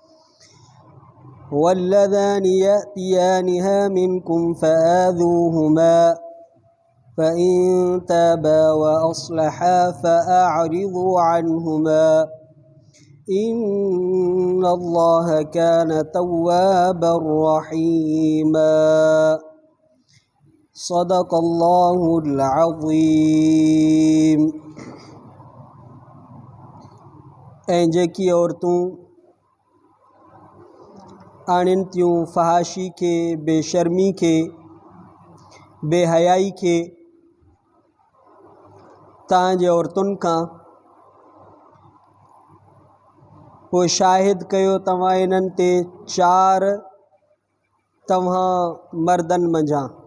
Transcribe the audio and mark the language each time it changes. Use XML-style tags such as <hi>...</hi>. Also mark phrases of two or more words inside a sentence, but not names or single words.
<ar>واللذان يأتيانها منكم فآذوهما فإن تابا وأصلحا فأعرضوا عنهما إن الله كان توابا رحيما صدق الله العظيम।</ar> <sd>ऐं जेकी औरतूं आणिन थियूं फहाशी के, बेशर्मी के, बेहयाई के तव्हांजे औरतुनि खां पोइ शाहिद कयो तव्हां इन्हनि ते चार तव्हां मर्दनि मंझां।</sd>